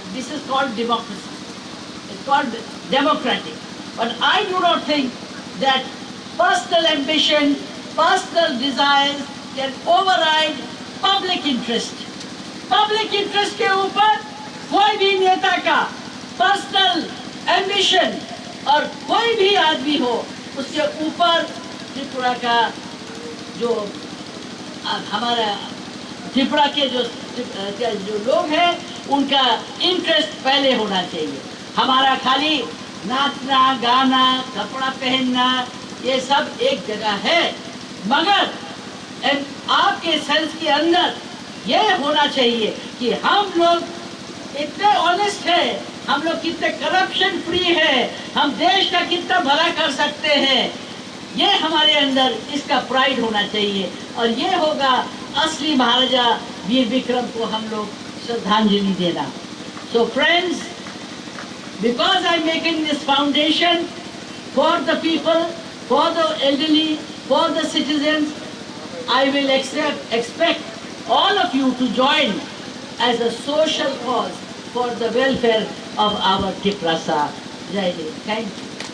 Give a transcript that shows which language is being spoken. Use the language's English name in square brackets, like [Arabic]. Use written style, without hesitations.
[English] This is called democracy. It's called democratic. But I do not think that personal ambition, personal desires can override public interest. [Hindi] Public interest के ऊपर कोई भी नेता का personal ambition और कोई भी आदमी हो उसके ऊपर त्रिपुरा का जो हमारा त्रिपुरा के जो लोग हैं उनका इंटरेस्ट पहले होना चाहिए। हमारा खाली नाचना गाना कपड़ा पहनना ये सब एक जगह है, मगर आपके सेंस के अंदर ये होना चाहिए कि हम लोग इतने ऑनेस्ट है, हम लोग कितने करप्शन फ्री है, हम देश का कितना भला कर सकते हैं। ये हमारे अंदर इसका प्राइड होना चाहिए और ये होगा असली महाराजा वीर विक्रम को हम लोग श्रद्धांजलि देना। [English] So friends, because I'm making this foundation for the people, for the elderly, for the citizens, I will expect all of you to join as a social cause for the welfare of our Tiprasa. Jai Hind. Thank you.